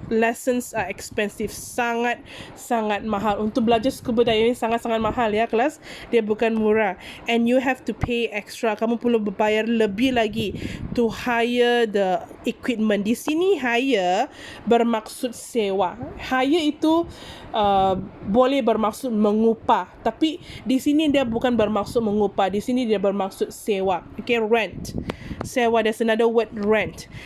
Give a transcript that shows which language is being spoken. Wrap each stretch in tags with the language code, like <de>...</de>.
<en>Lessons are expensive,</en> <ms>sangat mahal. Untuk belajar scuba diving sangat mahal ya kelas, dia bukan murah.</ms> <en>And you have to pay extra,</en> <ms>kamu perlu berbayar lebih lagi</ms> <en>to hire the equipment.</en> <ms>Di sini hire bermaksud sewa. Hire itu boleh bermaksud mengupah, tapi di sini dia bukan bermaksud mengupah. Di sini dia bermaksud sewa. Okay, rent.</ms> <en>Sewa, there's another word, rent.</en>